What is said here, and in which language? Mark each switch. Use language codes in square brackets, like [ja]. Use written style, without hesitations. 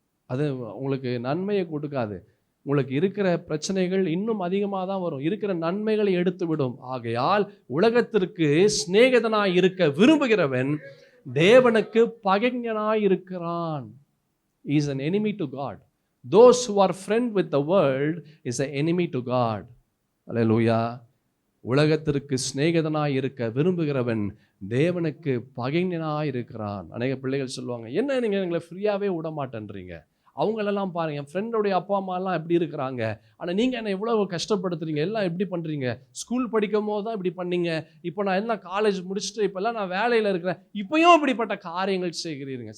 [ta] அது உங்களுக்கு நன்மையை கொடுக்காது. உங்களுக்கு இருக்கிற பிரச்சனைகள் இன்னும் அதிகமாக தான் வரும். இருக்கிற நன்மைகளை எடுத்து விடும். ஆகையால் உலகத்திற்கு சிநேகிதனாய் இருக்க விரும்புகிறவன் தேவனுக்கு பகைஞனாய் இருக்கிறான். [en] He is an enemy to God. Those who are friend with the world is an enemy to God. Hallelujah. [ta] உலகத்திற்கு சிநேகிதனாய் இருக்க விரும்புகிறவன் தேவனுக்கு பகைஞனாய் இருக்கிறான். அநேக பிள்ளைகள் சொல்லுவாங்க, என்ன நீங்கள் எங்களை ஃப்ரீயாகவே விட மாட்டேன்றீங்க, அவங்களெல்லாம் பாருங்க, என் ஃப்ரெண்டோடைய அப்பா அம்மாலாம் எப்படி இருக்கிறாங்க, ஆனால் நீங்கள் என்ன எவ்வளோ கஷ்டப்படுத்துறீங்க, எல்லாம் எப்படி பண்ணுறீங்க, ஸ்கூல் படிக்கும் போது தான் இப்படி பண்ணீங்க, இப்போ நான் என்ன காலேஜ் முடிச்சுட்டு இப்போல்லாம் நான் வேலையில் இருக்கிறேன், இப்போயும் இப்படிப்பட்ட காரியங்கள் செய்கிறீங்க.